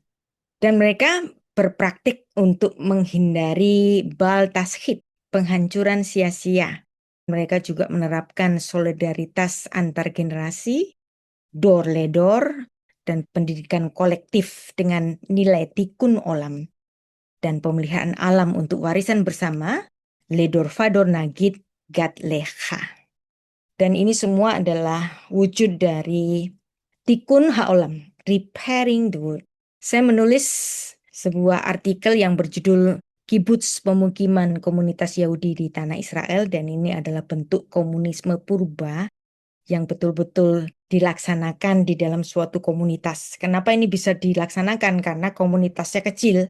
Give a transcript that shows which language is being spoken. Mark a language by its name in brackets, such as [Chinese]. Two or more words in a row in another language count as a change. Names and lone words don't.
[Indonesian] Dan mereka berpraktik untuk menghindari [Hebrew] בל תשחית, [Indonesian] penghancuran sia-sia. Mereka juga menerapkan solidaritas antar generasi, [Hebrew] דור לדור, [Indonesian] dan pendidikan kolektif dengan nilai [Hebrew] תיקון עולם [Indonesian] dan pemeliharaan alam untuk warisan bersama, [Hebrew] לדור ודור נגיד גדלך. [Indonesian] Dan ini semua adalah wujud dari [Hebrew] תיקון העולם, [English] repairing the world. [Indonesian] Saya menulis sebuah artikel yang berjudul Kibbutz Pemukiman Komunitas Yahudi di Tanah Israel, dan ini adalah bentuk komunisme purba yang betul-betul dilaksanakan di dalam suatu komunitas. Kenapa ini bisa dilaksanakan? Karena komunitasnya kecil.